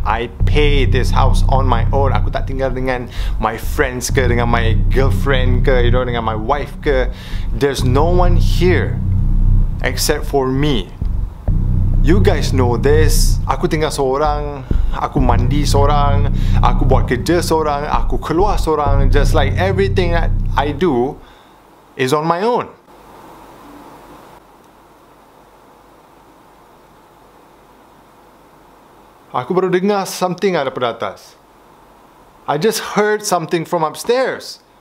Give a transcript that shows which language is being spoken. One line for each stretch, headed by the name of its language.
English: I pay this house on my own.
Malay: Aku tak tinggal dengan my friends ke, dengan my girlfriend ke, you know, dengan my wife ke.
English: There's no one here except for me. You guys know this.
Malay: Aku tinggal seorang, aku mandi seorang, aku buat kerja seorang, aku keluar seorang.
English: Just like everything that I do is on my own.
Malay: Aku baru dengar something daripada atas.
English: I just heard something from upstairs.